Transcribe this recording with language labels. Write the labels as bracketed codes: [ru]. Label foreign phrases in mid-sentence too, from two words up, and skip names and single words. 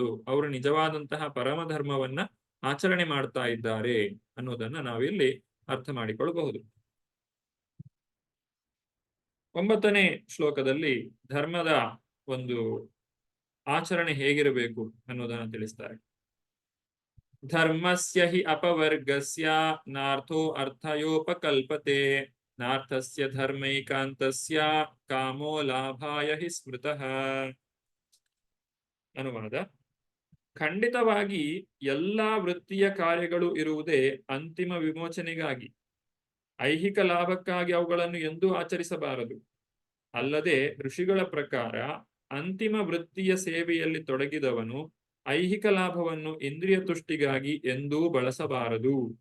[kn] ಅವರು ನಿಜವಾದಂತಹ ಪರಮ ಧರ್ಮವನ್ನ ಆಚರಣೆ ಮಾಡ್ತಾ ಇದ್ದಾರೆ ಅನ್ನೋದನ್ನ ನಾವಿಲ್ಲಿ ಅರ್ಥ ಮಾಡಿಕೊಳ್ಳಬಹುದು. 9ನೇ ಶ್ಲೋಕದಲ್ಲಿ ಧರ್ಮದ ಒಂದು ಆಚರಣೆ ಹೇಗಿರಬೇಕು ಅನ್ನೋದನ್ನ ತಿಳಿಸ್ತಾರೆ. [sa] ಧರ್ಮಸ್ಯ ಹಿ ಅಪವರ್ಗಸ್ಯ ನಾರ್ಥೋ ಅರ್ಥಯೋಪಕಲ್ಪತೆ ನಾರ್ಥಸ್ಯ ಧರ್ಮೈಕಾಂತಸ್ಯ ಕಾಮೋ ಲಾಭಾಯ ಹಿ ಸ್ಮೃತಃ. [kn] ಅನುವಾದ: ಖಂಡಿತವಾಗಿ ಎಲ್ಲಾ ವೃತ್ತಿಯ ಕಾರ್ಯಗಳು ಇರುವುದೇ ಅಂತಿಮ ವಿಮೋಚನೆಗಾಗಿ. ಐಹಿಕ ಲಾಭಕ್ಕಾಗಿ ಅವುಗಳನ್ನು ಎಂದೂ ಆಚರಿಸಬಾರದು. ಅಲ್ಲದೆ ಋಷಿಗಳ ಪ್ರಕಾರ ಅಂತಿಮ ವೃತ್ತಿಯ ಸೇವೆಯಲ್ಲಿ ತೊಡಗಿದವನು ಐಹಿಕ ಲಾಭವನ್ನು ಇಂದ್ರಿಯ ತುಷ್ಟಿಗಾಗಿ ಎಂದೂ ಬಳಸಬಾರದು.